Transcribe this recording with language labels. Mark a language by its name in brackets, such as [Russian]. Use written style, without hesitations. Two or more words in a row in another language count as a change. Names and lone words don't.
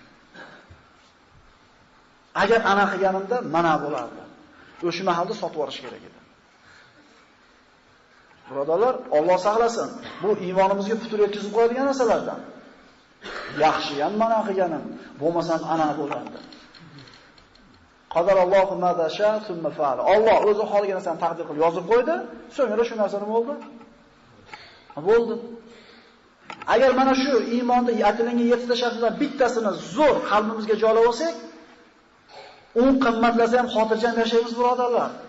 [Uzbek] Agar ana qilganimda mana bo'lardi. O'sha mahalda sotib olish kerak edi. Birodarlar, Alloh saqlasin. Bu iymonimizga putur yetkazib qo'yadigan narsalardan. Yaxshi ham mana qilganim, bo'lmasa ana bo'lardi. [Arabic] قدر الله ما شاء ثم فعل. [Uzbek] Alloh o'zi xohlagan narsani taqdir qilib yozib qo'ydi, so'ngra shu narsa nima bo'ldi? Bo'ldi. Agar mana shu iymonda aytilgan 7 ta shartdan bittasini zo'r qalbimizga joylab olsak, u qimmatlasa ham xotirjam yashaymiz birodarlar.